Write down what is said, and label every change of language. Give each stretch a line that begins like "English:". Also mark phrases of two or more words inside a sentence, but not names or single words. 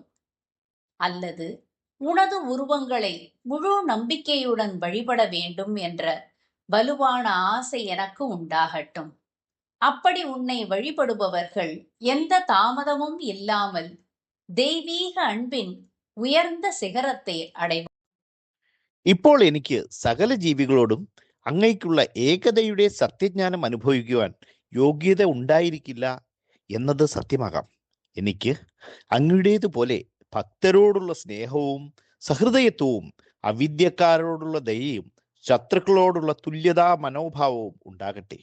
Tamil: அல்லது உனது உருவங்களை முழு நம்பிக்கையுடன் வழிபட வேண்டும் என்ற வலுவான ஆசை எனக்கு உண்டாகட்டும். அப்படி உன்னை வழிபடுபவர்கள் எந்த தாமதமும் இல்லாமல் தெய்வீக அன்பின்
Malayalam: ഉയർന്ന സിഖരത്തെ അടയും. ഇപ്പോൾ എനിക്ക് സകല ജീവികളോടും അങ്ങയ്ക്കുള്ള ഏകതയുടെ സത്യജ്ഞാനം അനുഭവിക്കുവാൻ യോഗ്യത ഉണ്ടായിരിക്കില്ല എന്നത് സത്യമാകാം. എനിക്ക് അങ്ങയുടേതുപോലെ ഭക്തരോടുള്ള സ്നേഹവും സഹൃദയത്വവും അവിദ്യക്കാരോടുള്ള ദയയും ശത്രുക്കളോടുള്ള തുല്യതാ മനോഭാവവും ഉണ്ടാകട്ടെ.